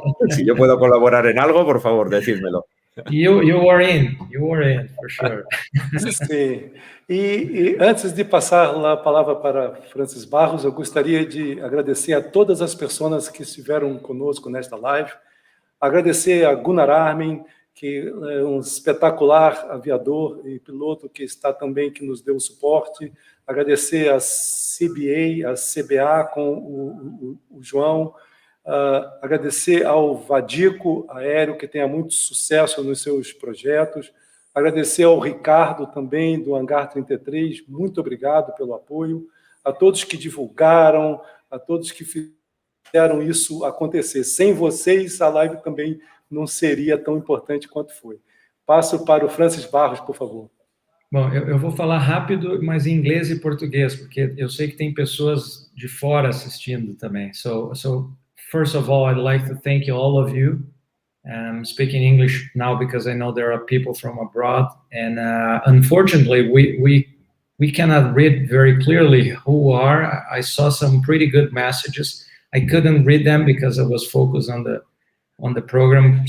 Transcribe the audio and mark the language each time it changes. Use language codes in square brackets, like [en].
[es] Si yo puedo colaborar en algo, por favor, decídmelo. [en] You were in, for sure. [pt] Sim. E antes de passar a palavra para Francis Barros, eu gostaria de agradecer a todas as pessoas que estiveram conosco nesta live, agradecer a Gunnar Armin, que é um espetacular aviador e piloto que está também, que nos deu suporte, agradecer a CBA, a CBA com o João, agradecer ao Vadico Aéreo, que tenha muito sucesso nos seus projetos, agradecer ao Ricardo também, do Hangar 33, muito obrigado pelo apoio, a todos que divulgaram, a todos que fizeram isso acontecer. Sem vocês, a live também não seria tão importante quanto foi. Passo para o Francis Barros, por favor. Bom, eu vou falar rápido, mas em inglês e português, porque eu sei que tem pessoas de fora assistindo também. [en] So first of all, I'd like to thank you, all of you. I'm speaking English now because I know there are people from abroad, and unfortunately, we cannot read very clearly who are. I saw some pretty good messages. I couldn't read them because I was focused on the program.